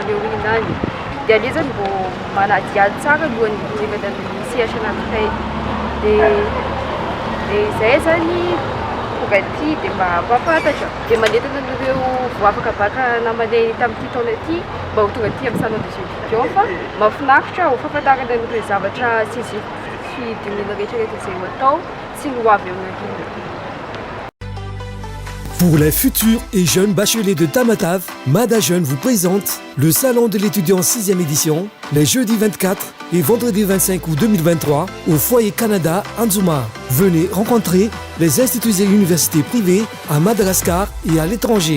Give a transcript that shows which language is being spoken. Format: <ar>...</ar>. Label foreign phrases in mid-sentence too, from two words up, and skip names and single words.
<mg>aorianany dia aleo zany mbo manadiady tsara alohan'ny hidingana amin'ny sehatra anankiray dia izay zany tonga aty dia mba mpafantatra dia manentana an'ireo vao afaka baka namanay tamin'ity taona ity mba ho tonga aty amin'ny</mg> <fr>salon des étudiants</fr> <mg>fa mahafinaritra ho fahafantarana an'ireo zavatra sy fidinina rehetrarehetra izay ho atao sy ny ho avy amin'ny aoriana.</mg> <fr>Pour les futurs et jeunes bacheliers de Tamatave, Mada Jeune vous présente le Salon de l'étudiant 6e édition, les jeudis 24 et vendredi 25 août 2023 au Foyer Canada Anzuma. Venez rencontrer les instituts et universités privées à Madagascar et à l'étranger.</fr>